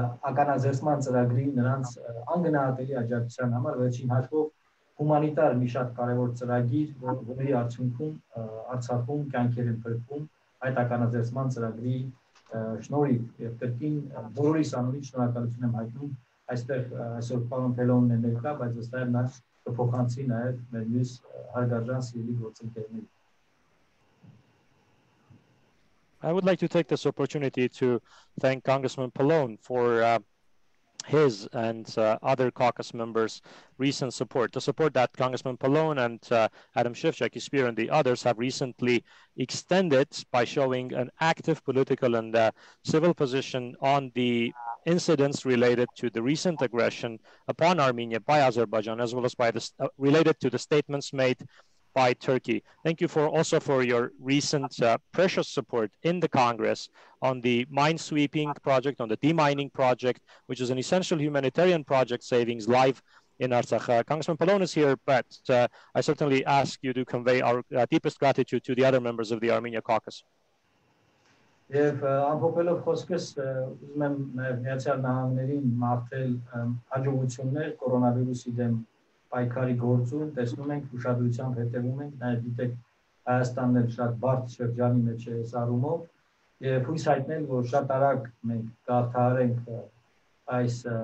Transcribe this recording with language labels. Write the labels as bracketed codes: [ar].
[hy] ականաձերծման ծրագրի նրանց անգնահատելի աջակցության համար վերջին հաշվով հումանիտար մի շատ կարևոր ծրագիր, որի արդյունքում Արցախում կյանքեր են փրկվում այդ ականաձերծման ծրագրի շնորհիվ եւ կրկին բոլորիս անունից շնորհակալություն եմ հայտնում այստեղ այսօր պարոն Փելոնն է ներկա, բայց ըստ նա կփոխանցի նաեւ մեր մյուս հարգարժան սիրելի գործընկերներին։ [en] I would like to take this opportunity to thank Congressman Pallone for his and other caucus members' recent support. The support that Congressman Pallone and Adam Schiff, Jackie Spear, and the others have recently extended by showing an active political and civil position on the incidents related to the recent aggression upon Armenia by Azerbaijan, as well as by related to the statements made by Turkey. Thank you also for your recent precious support in the Congress on the mine-sweeping project, on the demining project, which is an essential humanitarian project saving lives in Artsakh. Congressman Pallone is here, but I certainly ask you to convey our deepest gratitude to the other members of the Armenia Caucus. [hy] Եվ ամփոփելով խոսքս ուզում եմ Միացյալ Նահանգներին մաղթել հաջողություններ կորոնավիրուսի դեմ պայքարի գործում, տեսնում ենք ուշադրությամբ հետևում ենք, նաև գիտեք Հայաստանն էլ շատ բարդ շրջանի մեջ է այս առումով եւ հույս հայտնել, որ շատ արագ մենք կհաղթահարենք այս